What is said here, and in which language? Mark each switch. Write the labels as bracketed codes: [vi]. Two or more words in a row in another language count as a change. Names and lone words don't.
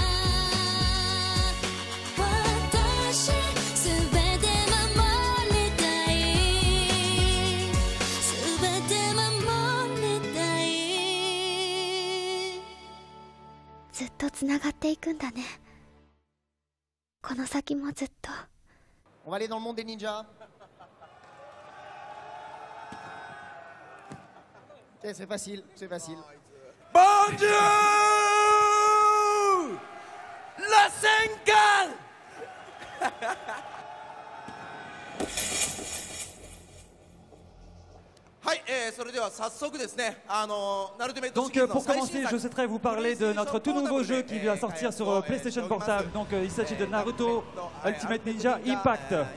[ja] 私全て守りたい全て守りたいずっとつながっていくんだねこの先もずっと [fr] On va aller dans le monde des ninjas. Ok, c'est facile, c'est facile. Bon Dieu! La Senkan! Donc pour commencer, je souhaiterais vous parler de notre tout nouveau jeu qui va sortir sur PlayStation Portable. Donc il s'agit de Naruto Ultimate Ninja Impact.